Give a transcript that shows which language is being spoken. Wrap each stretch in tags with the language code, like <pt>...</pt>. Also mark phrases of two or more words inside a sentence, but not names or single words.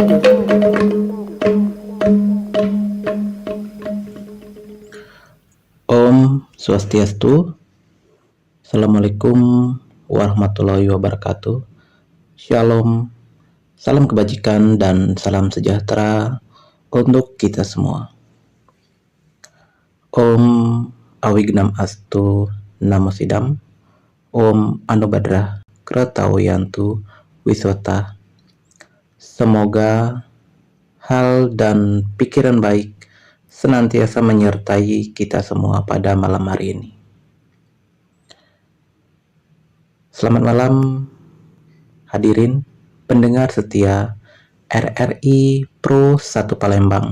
<sa>ॐ स्वस्त्यस्तु.</sa> <ar>السلام عليكم ورحمة الله وبركاته. Shalom.</ar> <id>Salam kebajikan dan salam sejahtera untuk kita semua.</id> <sa>ॐ अविघ्नम् अस्तु नमो सिद्धम्. ॐ आ नो भद्राः क्रतवो यन्तु विश्वतः.</sa> <id>Semoga hal dan pikiran baik senantiasa menyertai kita semua pada malam hari ini. Selamat malam hadirin pendengar setia RRI Pro 1 Palembang.</id>